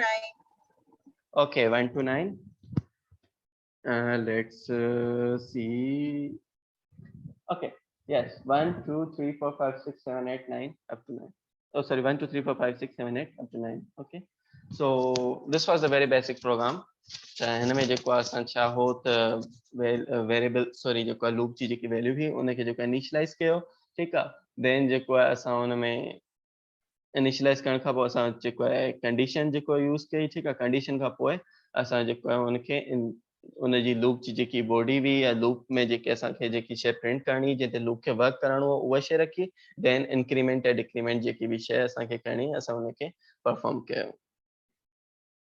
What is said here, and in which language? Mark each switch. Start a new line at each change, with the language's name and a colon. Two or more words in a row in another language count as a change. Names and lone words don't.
English: Okay, 1 to 9. Let's see. Okay, yes, 1 2 3 4 5 6 7 8 9 up to 9. Oh, sorry, 1 2 3 4 5 6 7 8 up to 9. Okay, so this was a very basic program.
Sindhi: हिन में जेको असां छा हो त वेरिएबल, सॉरी, जेको लूप जी जेकी वैल्यू हुई उनखे जेको इनिशियलाइज़ कयो. ठीकु आहे, देन जेको आहे असां हुन में इनिशियलाइज़ करण खां पोइ असां जेको आहे कंडीशन जेको यूज़ कई. ठीकु आहे, कंडीशन खां पोइ असां जेको आहे उनखे उनजी लूप जी जेकी बॉडी हुई या लूप में जेके असांखे जेकी शइ प्रिंट करणी, जिते लूप खे वर्क करणो हो, उहा शइ रखी. देन इंक्रीमेंट या डिक्रीमेंट जेकी बि शइ असांखे करणी, असां उनखे परफॉर्म कयो.